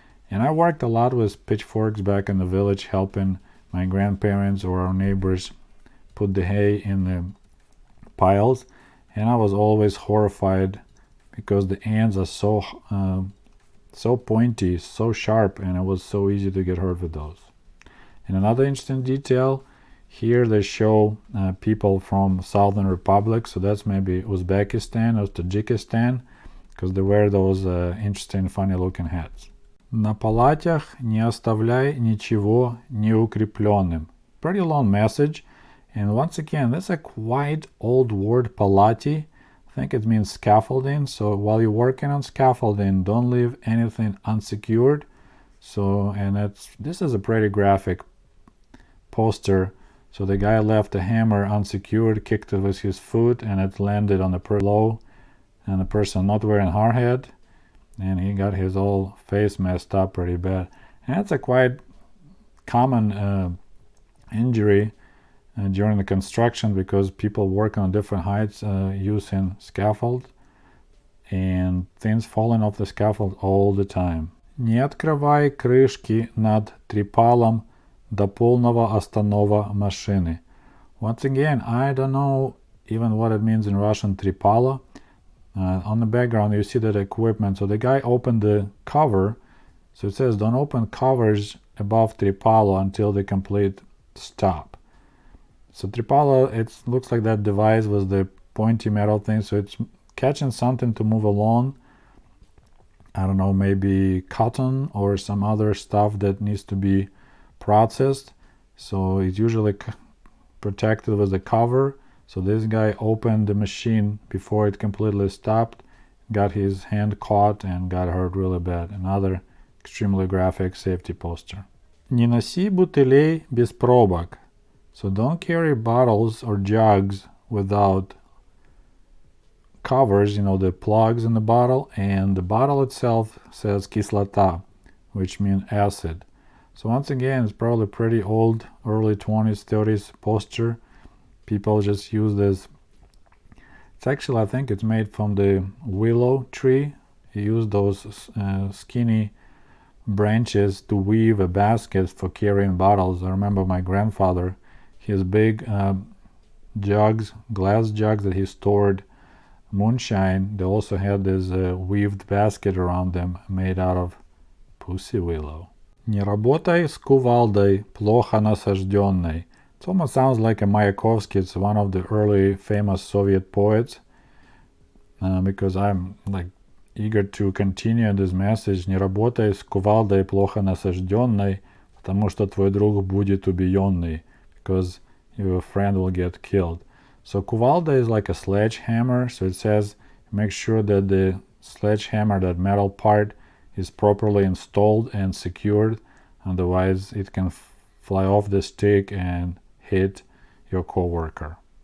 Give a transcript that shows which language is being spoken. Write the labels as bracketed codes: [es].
[en] And I worked a lot with pitchforks back in the village, helping my grandparents or our neighbors put the hay in the piles, and I was always horrified because the ends are so pointy, so sharp, and it was so easy to get hurt with those. And another interesting detail, here they show people from Southern Republic, so that's maybe Uzbekistan or Tajikistan, because they wear those interesting, funny-looking hats. [ru] На палатях не оставляй ничего неукрепленным. [en] Pretty long message. And once again, that's a quite old word, palati. I think it means scaffolding. So while you're working on scaffolding, don't leave anything unsecured. So, and this is a pretty graphic poster. So the guy left a hammer unsecured, kicked it with his foot, and it landed on the below, and the person not wearing hard hat, and he got his whole face messed up pretty bad. And that's a quite common injury during the construction, because people work on different heights using scaffold, and things falling off the scaffold all the time. [ru] Не открывай крышки над трипалом до полного останова машины. [en] Once again, I don't know even what it means in Russian, tripala. On the background you see that equipment, so the guy opened the cover, so it says don't open covers above tripalo until the complete stop. So tripalo, it looks like that device was the pointy metal thing, so it's catching something to move along. I don't know, maybe cotton or some other stuff that needs to be processed, so it's usually protected with the cover. So this guy opened the machine before it completely stopped, got his hand caught and got hurt really bad. Another extremely graphic safety poster. [ru] Не носи бутылей без пробок. [en] So don't carry bottles or jugs without covers, the plugs in the bottle, and the bottle itself says кислота, which means acid. So once again, it's probably pretty old, early 20s, 30s poster. People just use this. It's actually, I think it's made from the willow tree. You use those skinny branches to weave a basket for carrying bottles. I remember my grandfather, his big jugs, glass jugs that he stored moonshine, they also had this weaved basket around them made out of pussy willow. [ru] Не работай с кувалдой, плохо насажденной. [en] It almost sounds like a Mayakovsky. It's one of the early famous Soviet poets, because I'm like eager to continue this message. [ru] Не работай с кувалдой плохо насажденной, потому что твой друг будет убиенный, [en] because your friend will get killed. So kuvalda is like a sledgehammer, so it says make sure that the sledgehammer, that metal part, is properly installed and secured, otherwise it can fly off the stick and hit your coworker.